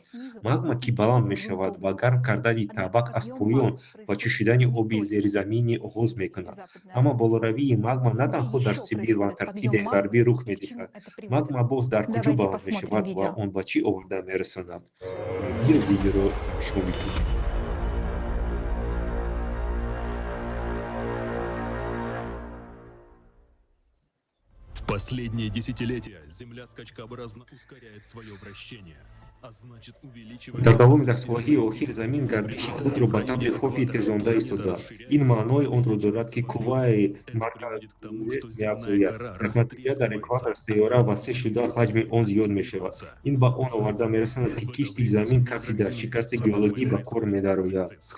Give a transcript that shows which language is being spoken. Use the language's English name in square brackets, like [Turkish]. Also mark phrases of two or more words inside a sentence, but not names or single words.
[Tajik] Магма ки баланд мешавад ва гарм кардани табак аз поён ба ҷӯшидани оби зеризаминӣ оғоз мекунад. Аммо болоравии магма на танҳо дар Сибир ва Антарктидаи ғарбӣ рух медиҳад. Магма боз дар куҷо баланд мешавад ва он ба чӣ оварда мерасонад? Видеоро тамошо мекунед. [Russian] Последние десятилетия Земля скачкообразно ускоряет свое вращение, а значит увеличивает... [Tajik] дар давоми даҳсолаҳои охир замин гардиши худро ба табри хофи тезонда истодааст. Ин маънои онро дорад, ки қувваи марказият меафзояд. Дар натиҷа дар экватор сайёра васеъ шуда ҳаҷми он зиёд мешавад. Ин ба он оварда мерасонад, ки кишти замин кафи дар шикасти геологӣ ба кор медарояд.